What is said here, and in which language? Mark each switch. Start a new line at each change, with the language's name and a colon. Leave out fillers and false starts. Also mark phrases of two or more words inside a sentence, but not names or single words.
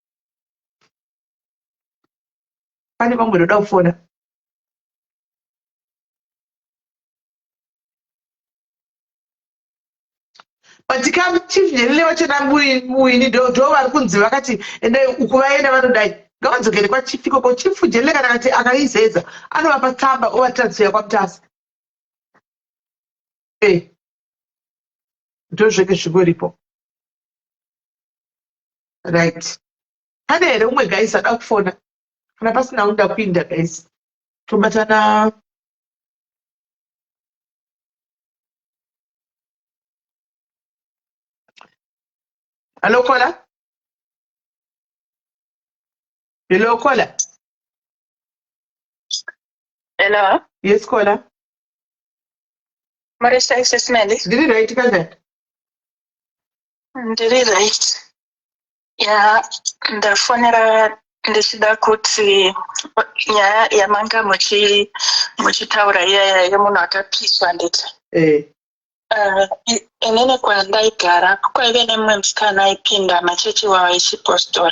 Shona: pane vamwe vada kufona patika chief njelele vachona muini ndo vari kunzi vakati endai uku vaenda vanodai ngavadzokere kwachief ikoko chief njelele kana kati akaizedza anovapa tsamba ovatransfer kwamutasa ndo zveke zvingoripo right pane here umwe guys ada kufona kana pasina unoda kuinda guys tobatana hello Kola. Hello Kola. Hello. Yes Kola.
English: Marisa is Smelly. Did you write that?
Shona: Ndiri right. Ya ndafonera ndichida kuti nyaya yamanga muchitaura iyaya yemunhu akapiswa nditi. Inini kwandaigara kwaive nemumwe musikana aipinda machechi iwawo echipostori.